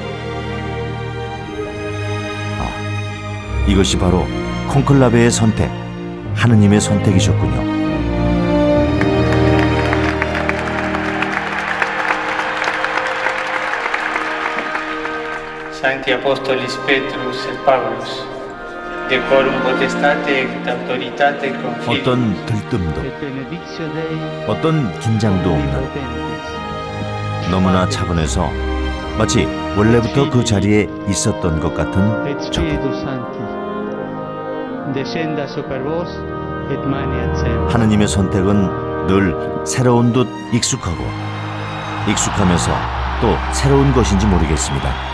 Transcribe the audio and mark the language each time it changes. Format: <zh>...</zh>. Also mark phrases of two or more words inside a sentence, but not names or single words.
<ko>이것이 바로 콘클라베의 선택, 하느님의 선택이셨군요.</ko> <la>Santi Apostolis Petrus et Paulus, decorum potestate et autoritate confide.</la> <ko>어떤 들뜸도, 어떤 긴장도 없는, 너무나 차분해서 마치 원래부터 그 자리에 있었던 것 같은 저분. 하느님의 선택은 늘 새로운 듯 익숙하고 익숙하면서 또 새로운 것인지 모르겠습니다.</ko>